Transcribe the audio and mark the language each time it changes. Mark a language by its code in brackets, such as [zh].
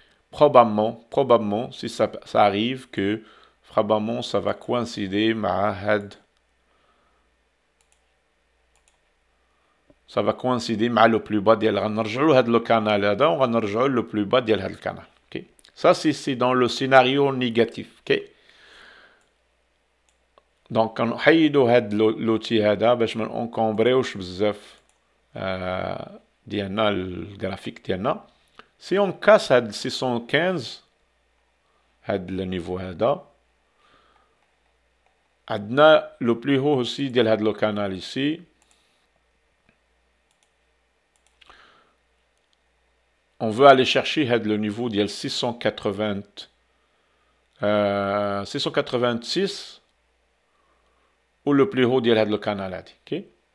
[fr] Probablement, si ça arrive que probablement ça va coïncider مع ça va coïncider مع le plus bas [ar] ديال غنرجعوا لهذا [fr] le canal [ar] هذا وغنرجعوا [fr] le plus bas [ar] ديال هذا الcanal. [fr] OK, ça c'est dans le scénario négatif. OK, donc [ar] نحيدوا هذا l'outil هذا باش ما نكومبريوش بزاف ديالنا الجرافيك ديالنا. [fr] Si on casse هاد 615 هاد le niveau هذا عندنا le plus haut aussi [ar] ديال هاد [fr] le canal ici. On veut aller chercher le niveau de 686 ou le plus haut de le canal. Okay?